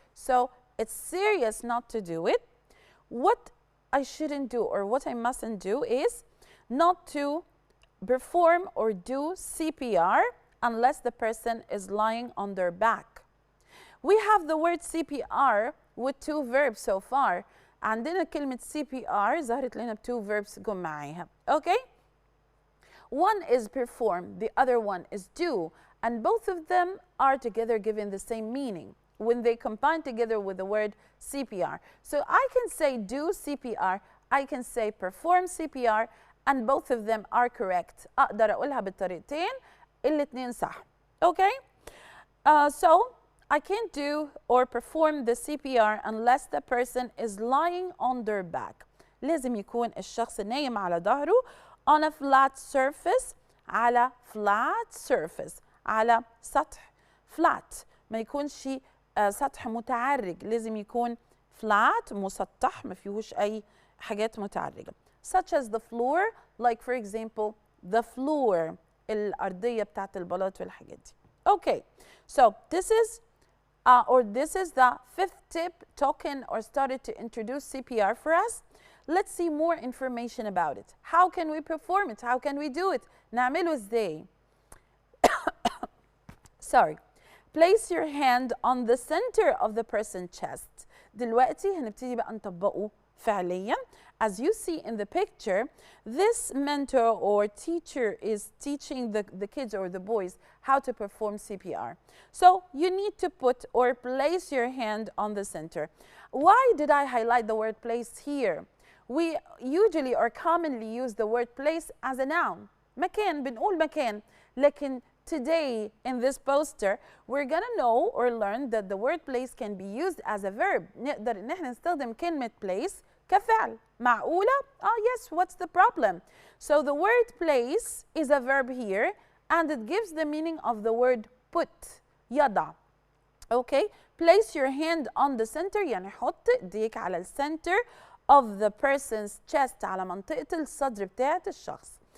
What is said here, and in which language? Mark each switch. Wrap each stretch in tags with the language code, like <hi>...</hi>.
<en>So it's serious not to do it. What I shouldn't do or what I mustn't do is not to perform or do CPR unless the person is lying on their back. We have the word CPR with 2 verbs so far.</en> <ar>عندنا كلمة CPR ظهرت لنا ب2 verbs جم معاها.</ar> <en>Okay? One is perform, the other one is do, and both of them are together given the same meaning when they combine together with the word CPR. So I can say do CPR, I can say perform CPR, and both of them are correct.</en> <ar>أقدر أقولها بالطريقتين, الاتنين صح.</ar> <en>Okay? So I can't do or perform the CPR unless the person is lying on their back.</en> <ar>لازم يكون الشخص نايم على ظهره</ar> <en>on a flat surface,</en> <ar>على flat surface, على سطح flat. ما يكونش سطح متعرج, لازم يكون flat مسطح ما فيهوش أي حاجات متعرجة.</ar> <en>Such as the floor, like for example the floor,</en> <ar>الأرضية بتاعت البلاط والحاجات دي.</ar> <en>Okay, so this is the 5th tip talking or started to introduce CPR for us. Let's see more information about it. How can we perform it? How can we do it?</en> <ar>نعمله ازاي?</ar> <en>Sorry. place your hand on the center of the person's chest.</en> <ar>دلوقتي هنبتدي بقى نطبقه فعليا.</ar> <en>As you see in the picture, this mentor or teacher is teaching the kids or the boys how to perform CPR. So you need to put or place your hand on the center. Why did I highlight the word place here? We usually or commonly use the word place as a noun.</en> <ar>مكان، بنقول مكان.</ar> <en>لكن today in this poster we're gonna know or learn that the word place can be used as a verb.</en> <ar>نقدر ان احنا نستخدم كلمة place كفعل.</ar> <en>معقولة؟ Yes, what's the problem? So the word place is a verb here and it gives the meaning of the word put.</en> <ar>يضع. Okay?</ar> <en>Place your hand on the center</en> <ar>يعني حط ايديك على السنتر</ar> <en>of the person's chest</en> <ar>على منطقة الصدر بتاعت الشخص.</ar>